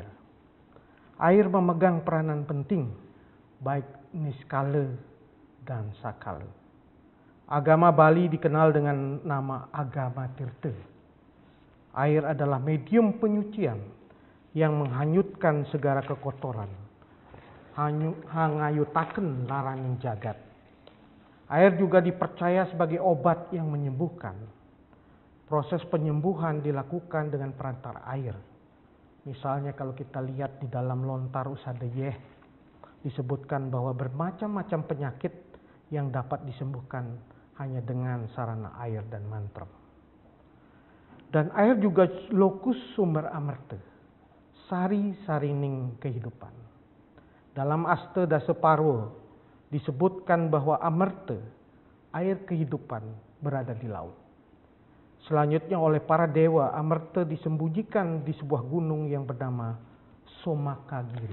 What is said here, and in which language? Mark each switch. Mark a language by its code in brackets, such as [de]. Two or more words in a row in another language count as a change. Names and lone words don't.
[id] Air memegang peranan penting baik niskala dan sakala. Agama Bali dikenal dengan nama agama Tirta. Air adalah medium penyucian yang menghanyutkan segala kekotoran, [kaw] hangayutaken laraning jagat. [id] Air juga dipercaya sebagai obat yang menyembuhkan. Proses penyembuhan dilakukan dengan perantara air. Misalnya kalau kita lihat di dalam Lontar Usadeyeh disebutkan bahwa bermacam-macam penyakit yang dapat disembuhkan hanya dengan sarana air dan mantra. Dan air juga lokus sumber amerta, sari-sarining kehidupan. Dalam Asta Dasa Parwa disebutkan bahwa amerta, air kehidupan, berada di laut. Selanjutnya oleh para dewa, Amerta disembunyikan di sebuah gunung yang bernama Somakagiri.